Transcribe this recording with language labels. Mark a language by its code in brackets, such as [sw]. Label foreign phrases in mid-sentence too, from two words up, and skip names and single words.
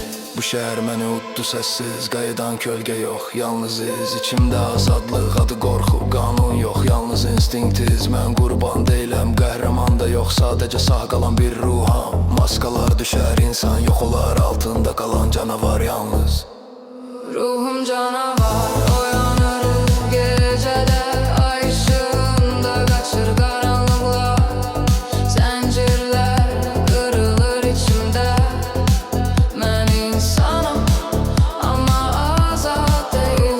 [az] Bu şəhər məni uddu səssiz, qayıdan kölgə yox, yalnız iz. İçimdə azadlıq, adı qorxu, qanun yox, yalnız instinktiz. Mən qurban deyiləm, qəhrəman da yox, sadəcə sağ qalan bir ruham. Maskalar düşər, insan yox olar, altında qalan canavar yalnız. [tr] Ruhum canavar, uyanır gecede, ay ışığında kaçır karanlıklar. Zincirler kırılır içimde, ben insanım ama azad değilim.